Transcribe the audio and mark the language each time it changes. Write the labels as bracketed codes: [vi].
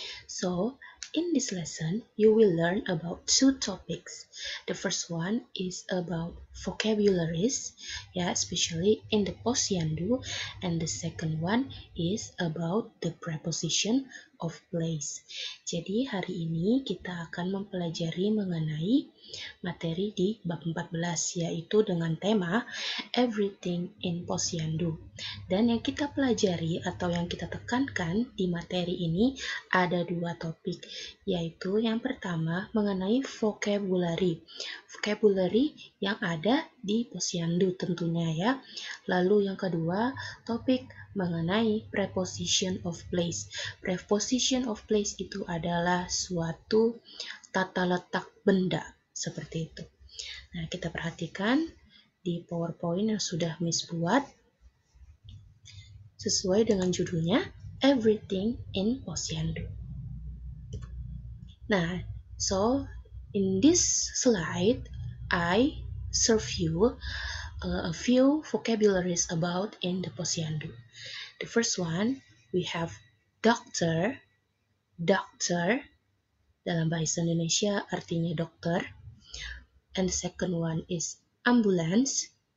[en] So in this lesson you will learn about two topics. The first one is about vocabularies, especially in the Posyandu, and the second one is about the preposition of place. [id] Jadi hari ini kita akan mempelajari mengenai materi di bab 14 yaitu dengan tema Everything in Posyandu. Dan yang kita pelajari atau yang kita tekankan di materi ini ada dua topik, yaitu yang pertama mengenai vocabulary. Vocabulary yang ada di Posyandu tentunya ya. Lalu yang kedua topik mengenai preposition of place. Preposition of place itu adalah suatu tata letak benda seperti itu. Nah, kita perhatikan di PowerPoint yang sudah Miss buat sesuai dengan judulnya Everything in Posyandu. [en] Nah, so in this slide I serve you a few vocabularies about in the Posyandu. The first one, we have doctor. [id] Doctor dalam bahasa Indonesia artinya dokter. [en] And the second one is ambulance.